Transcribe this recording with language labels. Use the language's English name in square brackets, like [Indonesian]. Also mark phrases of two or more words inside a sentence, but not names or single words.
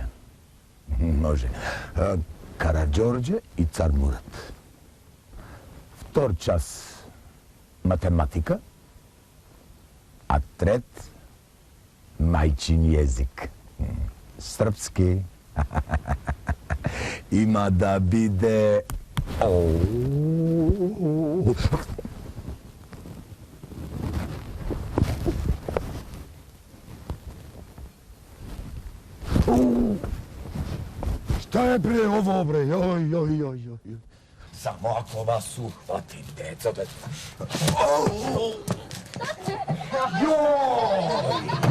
[Macedonian] Може. Караджорđe и цар Мурат. Втор час математика, а трет мајчин језик. Српски. Има да биде... [Serbian] Šta je bre ovo bre, joj. Samo ako vas uhvatim, deco, Joj!